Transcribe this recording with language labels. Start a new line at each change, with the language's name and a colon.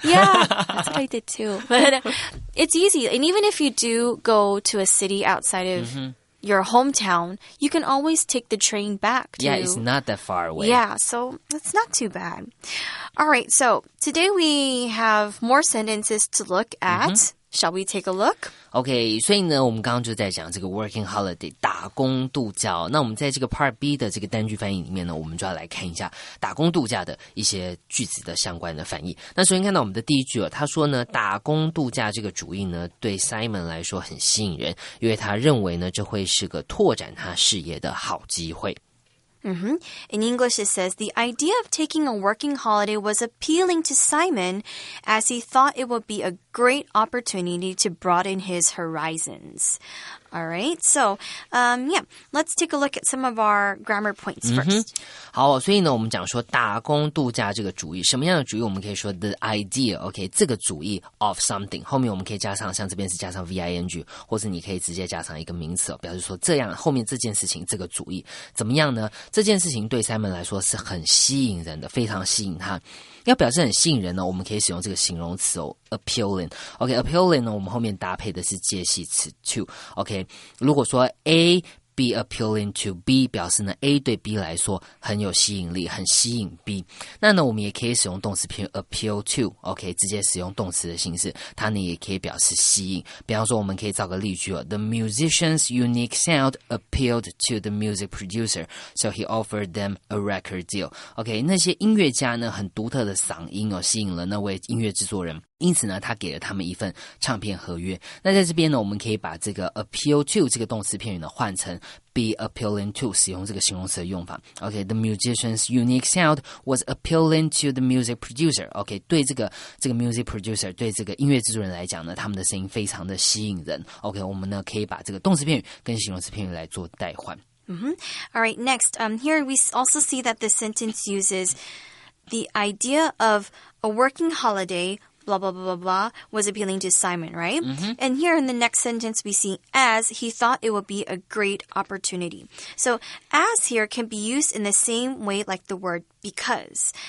English: Yeah, that's what I did too. But it's easy. And even if you do go to a city outside of your hometown, you can always take the train back to... Yeah, it's not that far away. Yeah, so it's not too bad. All right, so today we have more sentences to look at. Shall we take a look?
Chinese: OK， 所以呢，我们刚刚就在讲这个 working holiday 打工度假。那我们在这个 Part B 的这个单句翻译里面呢，我们就要来看一下打工度假的一些句子的相关的翻译。那首先看到我们的第一句他说呢，打工度假这个主意呢，对 Simon 来说很吸引人，因为他认为呢，这会是个拓展他事业的好机会。
English: In English, it says, the idea of taking a working holiday was appealing to Simon as he thought it would be a great opportunity to broaden his horizons. All right, so, let's take a look at some of our grammar points first.
Chinese: 好，所以呢，我们讲说打工度假这个主意，什么样的主意？我们可以说 the idea, OK， 这个主意 of something， 后面我们可以加上，像这边是加上 VING， 或是你可以直接加上一个名词，表示说这样后面这件事情这个主意怎么样呢？这件事情对 Simon 来说是很吸引人的，非常吸引他。要表示很吸引人呢，我们可以使用这个形容词appealing。OK，appealing 呢，我们后面搭配的是介系词 to。OK， 如果说 A be appealing to B 表示呢 A 对 B 来说很有吸引力，很吸引 B。那呢我们也可以使用动词片语 appeal to， OK， 直接使用动词的形式，它呢也可以表示吸引。比方说我们可以造个例句哦
English: The musician's unique sound appealed to the music producer, so he offered them a record deal.
Chinese: OK， 那些音乐家呢很独特的嗓音哦，吸引了那位音乐制作人。因此呢，他给了他们一份唱片合约。那在这边呢，我们可以把这个 appeal to 这个动词片语呢换成 be appealing to， 使用这个形容词的用法。
English: OK，the musician's unique sound was appealing to the music producer.
Chinese: OK， 对这个music producer， 对这个音乐制作人来讲呢，他们的声音非常的吸引人。 OK， 我们呢可以把这个动词片语跟形容词片语来做代换。
English: All right, next, here we also see that this sentence uses the idea of a working holiday blah, blah, blah, blah, blah, was appealing to Simon, right? And here in the next sentence, we see as he thought it would be a great opportunity. So as here can be used in the same way like the word because.